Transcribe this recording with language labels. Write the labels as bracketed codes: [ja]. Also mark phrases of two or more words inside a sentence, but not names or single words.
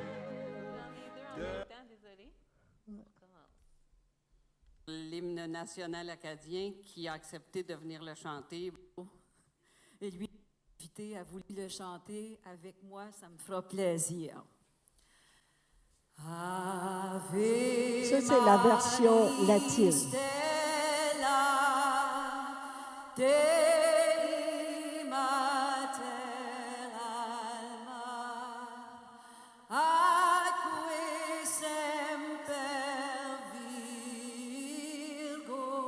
[fr] l'hymne national acadien qui a accepté de venir le chanter. Et lui, invité à vous le chanter avec moi, ça me fera plaisir. Ave ça, c'est la version latine. [la] Stella, Dei mater alma, atque semper Virgo,